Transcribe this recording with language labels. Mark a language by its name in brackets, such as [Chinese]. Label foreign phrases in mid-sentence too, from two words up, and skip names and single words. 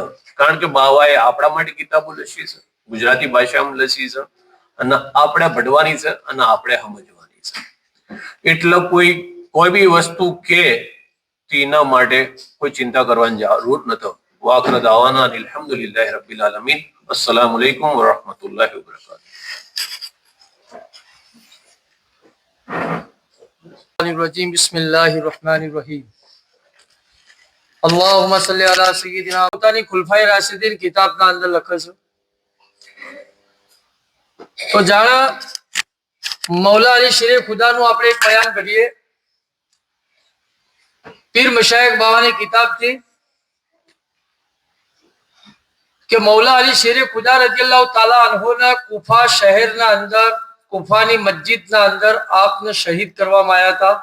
[Gujarati] કારણ કે બાવાએ આપણા માટે કિતાબો લખી છે, ગુજરાતી ભાષામાં લખી છે, અને આપણે ભણવાની છે અને આપણે સમજવાની છે. એટલે કોઈ બી વસ્તુ કે તેના માટે કોઈ ચિંતા કરવાની જરૂર નથી. [Arabic] وآخر دعوانا الحمد لله رب العالمين. السلام عليكم ورحمة الله وبركاته. बिस्मिल्लाहिर्रहमानिर्रहीम। اللهم صل على سيدنا [Gujarati] પોતાની ખુલફાએ રાશિદીન કિતાબના અંદર લખે છે. તો જાણા મૌલા અલી શેરે ખુદાનું આપણે એક બયાન કરીએ. પીર મશાયખ બાવાની કિતાબ થી કે મૌલા અલી શેરે ખુદા [Arabic] رضي الله تعالى عنه [Gujarati] કુફા શહેરના અંદર કુફાની મસ્જિદના અંદર આપને શહીદ કરવામાં આવ્યા હતા.